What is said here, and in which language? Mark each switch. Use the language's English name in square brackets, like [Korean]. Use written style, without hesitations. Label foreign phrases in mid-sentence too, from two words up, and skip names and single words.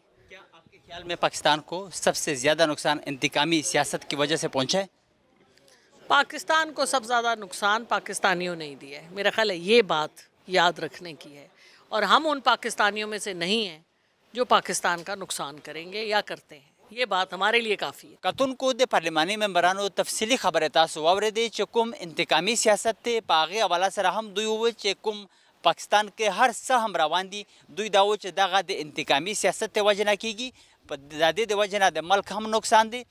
[Urdu] کیا آپ کے خیال میں پاکستان کو سب سے زیادہ نقصان انتقامی سیاست کی وجہ سے پہنچا ہے؟ پاکستان کو سب سے زیادہ نقصان پاکستانیوں نے ہی دیا ہے. میرا خیال ہے یہ بات یاد رکھنے کی ہے. اور ہم ان پاکستانیوں میں سے نہیں ہیں جو پاکستان کا نقصان کریں گے یا کرتے ہیں. یہ بات ہمارے لیے کافی ہے. [Pashto] کتونکو د پارلماني ممبرانو تفصیلی خبره تاسو واورېدې چې کوم انتقامي سیاست دی په هغې حواله سره هم دوی وویل چې کوم پاکستان کې هر څه هم روان دي. دوی دا وویل چې دغه د انتقامي سیاست د وجې نه کېږي، په د دې د وجې نه د ملک هم نقصان دی.